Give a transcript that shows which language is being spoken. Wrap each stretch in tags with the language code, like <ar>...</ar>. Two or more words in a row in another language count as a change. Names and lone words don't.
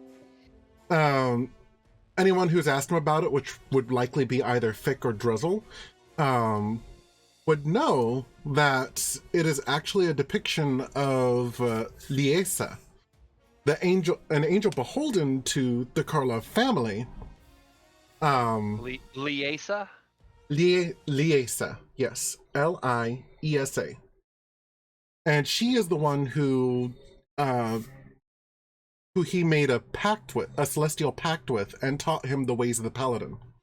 <en>Anyone who's asked him about it, which would likely be either Fick or Druzzl, would know that it is actually a depiction of Liesa, an angel beholden to the Karlov family. Liesa? Liesa, yes, Liesa. And she is the one who he made a celestial pact with, and taught him the ways of the paladin.</en>